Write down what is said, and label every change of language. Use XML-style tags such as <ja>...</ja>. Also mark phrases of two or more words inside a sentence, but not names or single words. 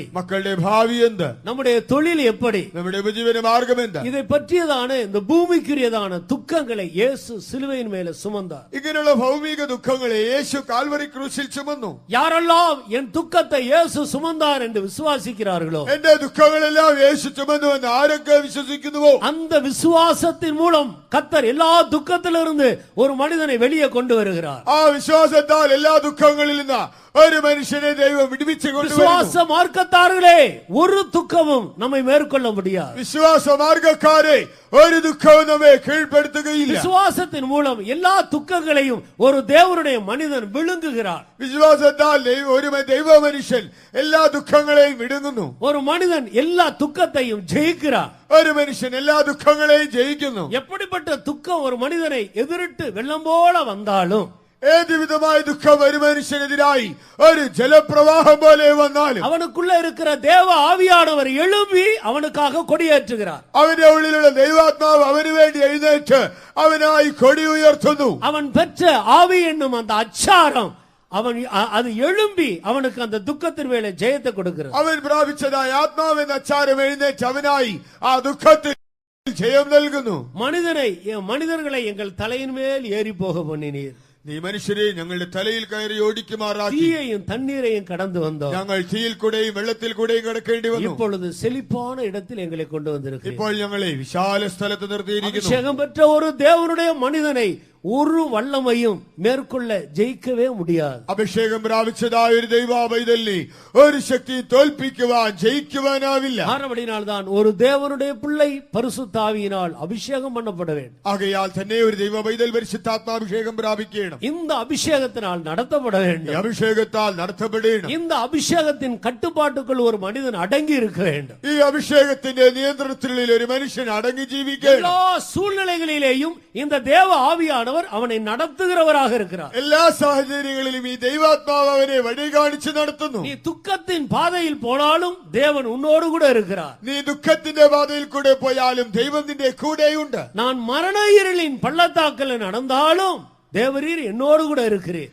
<ml>മക്കളുടെ ഭാവി എന്ത്,</ml> <ta>நம்முடைய தொழில் எப்படி,</ta> <ml>നമ്മുടെ ഉപജീവന മാർഗം എന്താ,</ml> <ta>இதை பற்றியதான இந்த பூமிக்குரியதான துக்கங்களை இயேசு சிலுவையின் மேல சுமந்தார்.</ta> <ml>ഇങ്ങനെയുള്ള ഭൗമിക ദുഃഖങ്ങളെ യേശു കാൽവരി ക്രൂശിൽ ചുമന്നു.</ml> <ta>யாரெல்லாம் என் துக்கத்தை இயேசு சுமந்தார் என்று விசுவாசிக்கிறார்களோ,</ta> <ml>എന്റെ ദുഃഖങ്ങളെല്ലാം യേശു ചുമന്നുവെന്ന് ആരൊക്കെ വിശ്വസിക്കുന്നുവോ,</ml> <ta>அந்த விசுவாசத்தின் மூலம் கர்த்தர் எல்லா துக்கத்திலிருந்து ஒரு மனிதனை வெளியே கொண்டு வருகிறார்.</ta> <ml>ആ വിശ്വാസത്താൽ എല്ലാ ദുഃഖങ്ങളിൽ നിന്ന് ഒരു മനുഷ്യനെ ദൈവം വിടുവിച്ചു കൊണ്ടുവരുന്നു.</ml> <ta>விசுவாச மார்க்கத்தார்களே, ஒரு துக்கமும் நம்மை மேற்கொள்ள முடியாது.</ta> <ml>വിശ്വാസ മാർഗക്കാരെ, ഒരു ദുഃഖവും നമ്മെ കീഴ്പ്പെടുത്തുകയില്ല.</ml> <ta>விசுவாசத்தின் மூலம் எல்லா துக்கங்களையும் ஒரு தேவனுடைய மனிதன் விழுங்குகிறார்.</ta> <ml>വിശ്വാസത്താൽ ഒരു ദൈവ മനുഷ്യൻ എല്ലാ ദുഃഖങ്ങളെയും വിടുങ്ങുന്നു.</ml> <ta>ஒரு மனிதன் எல்லா துக்கத்தையும் ஜெயிக்கிறார்.</ta> <ml>ഒരു മനുഷ്യൻ എല്ലാ ദുഃഖങ്ങളെയും ജയിക്കുന്നു.</ml> <ta>எப்படிப்பட்ட துக்கம் ஒரு மனிதனை எதிரிட்டு வெள்ளம் போல வந்தாலும்,</ta> <ml>ഏത് വിധമായ ദുഃഖം ഒരു മനുഷ്യനെതിരായി ഒരു ജലപ്രവാഹം പോലെ വന്നാലും</ml> <ta>அவனுக்குள்ள இருக்கிற தேவ ஆவியானவர் எழும்பி அவனுக்காக கொடியேற்றுகிறார்.</ta> <ml>അവന്റെ ഉള്ളിലുള്ള ദൈവാത്മാവ് അവന് വേണ്ടി എഴുന്നേറ്റ് അവനായി കൊടി ഉയർത്തുന്നു.</ml> <ta>அவன் பெற்ற ஆவி என்னும் அந்த அச்சாரம் அது எழும்பி அவனுக்கு அந்த துக்கத்தின் மேலே ஜெயத்தை கொடுக்கிறது.</ta> <ml>അവൻ പ്രാപിച്ചതായ ആത്മാവെന്ന അച്ചാരം എഴുന്നേറ്റ് അവനായി ആ ദുഃഖത്തിൽ ജയം നൽകുന്നു.</ml> <ta>மனிதர்களை எங்கள் தலையின் மேல் ஏறி போக பண்ணினீர்.</ta> <ml>നീ മനുഷ്യരെ ഞങ്ങളുടെ തലയിൽ കയറി ഓടിക്കുമാറാക്കി.</ml> <ta>தீயையும் தண்ணீரையும் கடந்து வந்தோம்.</ta> <ml>ഞങ്ങൾ തീയിൽ കൂടെയും വെള്ളത്തിൽ കൂടെയും കടക്കേണ്ടി വന്നു.</ml> <ta>இப்பொழுது செழிப்பான இடத்தில் எங்களை கொண்டு வந்திருக்கிறீர்.</ta> <ml>ഇപ്പോൾ ഞങ്ങളെ വിശാല സ്ഥലത്ത് നിർത്തിയിരിക്കുന്നു.</ml> <ta>அபிஷேகம் பெற்ற ஒரு தேவனுடைய மனிதனை ஒரு வல்லமையும் மேற்கொள்ள ஜெயிக்கவே முடியாது.</ta> <ml>അഭിഷേകം പ്രാപിച്ചതായ ഒരു ദൈവപൈതലിനെ ഒരു ശക്തി തോൽപ്പിക്കുവാൻ ജയിക്കുവാനാവില്ല.</ml> <ta>ஆனபடினால்தான் ஒரு தேவனுடைய பிள்ளை பரிசுத்தாவியினால் அபிஷேகம் பண்ணப்பட வேண்டும்.</ta> <ml>ആകയാൽ തന്നെ ഒരു ദൈവപൈതൽ പരിശുദ്ധാത്മാഭിഷേകം പ്രാപിക്കണം.</ml> <ta>இந்த அபிஷேகத்தினால் நடத்தப்பட வேண்டும்.</ta> <ml>അഭിഷേകത്താൽ നടത്തപ്പെടണം.</ml> <ta>இந்த அபிஷேகத்தின் கட்டுப்பாட்டுக்குள் ஒரு மனிதன் அடங்கி இருக்க வேண்டும்.</ta> <ml>ഈ അഭിഷേകത്തിന്റെ നിയന്ത്രണത്തിനുള്ളിൽ ഒരു മനുഷ്യൻ അടങ്ങി ജീവിക്കണം.</ml> <ta>எல்லா சூழ்நிலைகளிலேயும் இந்த தேவ ஆவியானவர் அவனை நடத்துகிறவராக இருக்கிறார்.</ta> <ml>എല്ലാ സാഹചര്യങ്ങളിലും ഈ ദൈവാത്മാവ് അവനെ വഴി കാണിച്ച് നടത്തുന്നു.</ml> <ta>நீ துக்கத்தின் பாதையில் போனாலும் தேவன் உன்னோடு கூட இருக்கிறார்.</ta> <ml>നീ ദുഃഖത്തിന്റെ പാതയിൽ കൂടെ പോയാലും ദൈവം നിന്റെ കൂടെയുണ്ട്.</ml> <ta>நான் மரண இருளின் பள்ளத்தாக்கில் நடந்தாலும் தேவரீர் என்னோடு கூட இருக்கிறீர்.</ta>